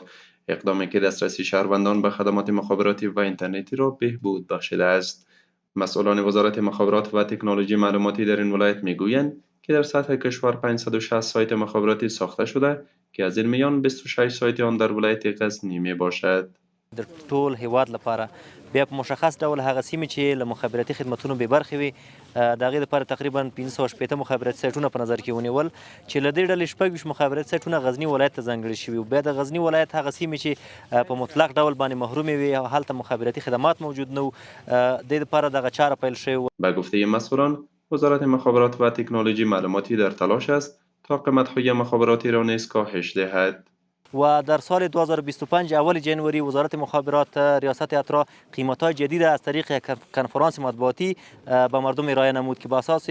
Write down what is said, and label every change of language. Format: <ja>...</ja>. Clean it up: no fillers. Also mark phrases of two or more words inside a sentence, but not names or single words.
<fa>اقدامی که دسترسی شهروندان به خدمات مخابراتی و اینترنتی را بهبود بخشیده است. مسئولان وزارت مخابرات و تکنولوژی معلوماتی در این ولایت میگویند که در سطح کشور 560 سایت مخابراتی ساخته شده که از این میان 26 سایت آن در ولایت غزنی می باشد.</fa> <ps>د ټول هیواد لپاره بیا په مشخص ډول هغه سیمې چې له مخابراتي خدمتونو بې برخې وي د هغې دپاره تقریبا 560 مخابراتي سایټونه په نظر کې ونیول چې له دې ډلې 26 مخابراتي سایټونه غزني ولایت ته ځانګړي شوي وو. بیا د غزني ولایت هغه سیمې چې په مطلق ډول باندې محرومې وي او هلته مخابراتي خدمات موجود نه وو، د دې دپاره دغه چاره پیل شوې وه.</ps> <fa>به گفته مسئولان وزارت مخابرات و تکنولوژی معلوماتی در تلاش است تا قیمت‌های مخابراتی را نیز کاهش دهد. و در سال 2025 اول جنوری وزارت مخابرات ریاست اترا قیمت‌های جدید از طریق یک کنفرانس مطبوعاتی به مردم ارائه نمود که با اساس</fa>